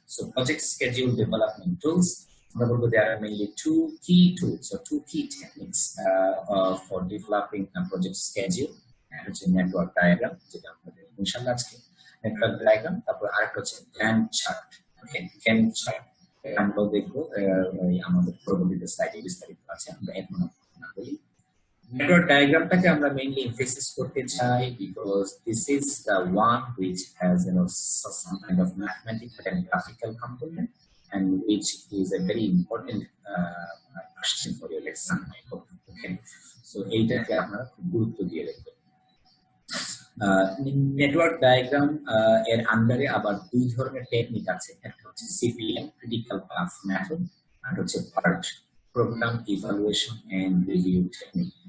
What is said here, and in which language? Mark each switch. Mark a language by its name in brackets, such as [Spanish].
[Bangla] So project schedule development tools, আমরা বলবো [English] there are mainly two key tools or two key techniques for developing a project schedule, [Bangla] and হচ্ছে network diagram, যেটা আমাদের ইনশাআল্লাহ আজকে network diagram, তারপর আরেকটা হচ্ছে গ্যান্ট চার্ট। ওকে, গ্যান্ট চার্ট আমরা দেখবো আমাদের পরবর্তীতে স্লাইডে বিস্তারিত আছে, আমরা এখন না বলি। [English] Network diagramটাকে [Bangla] আমরা [English] mainly emphasis [Bangla] করতে চাই [English] because this is the one which has some kind of mathematical and graphical component, and which is a very important question for your lesson. [Bangla] Okay, so এইটাকে আপনারা খুব গুরুত্ব দিয়ে রাখবেন। নেটওয়ার্ক ডায়াগ্রাম এর আন্ডারে আবার দুই ধরনের টেকনিক আছে, একটা হচ্ছে সিপিএম ক্রিটিক্যাল পাথ মেথড, আর হচ্ছে PERT programme evaluation and review technique.